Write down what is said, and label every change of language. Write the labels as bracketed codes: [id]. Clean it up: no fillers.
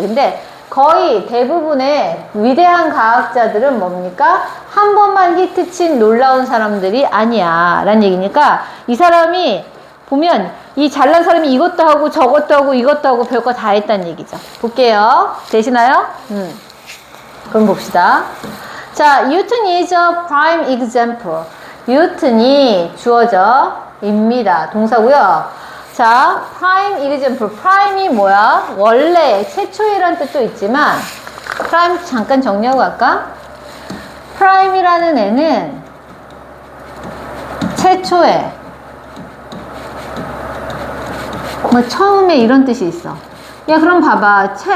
[ko] 근데 거의 대부분의 위대한 과학자들은 뭡니까? 한 번만 히트 친 놀라운 사람들이 아니야 라는 얘기니까 이 사람이 보면 이 잘난 사람이 이것도 하고 저것도 하고 이것도 하고 별거 다 했다는 얘기죠. 볼게요. 되시나요? 그럼 봅시다. [en] 자, Newton is a prime example. [ko] Newton이 주어져 입니다. 동사고요. 자, [en] prime example. [ko] prime이 뭐야? 원래 최초이란 뜻도 있지만 prime 잠깐 정리하고 갈까? prime이라는 애는 최초에 뭐 처음에 이런 뜻이 있어. 야, 그럼 봐봐.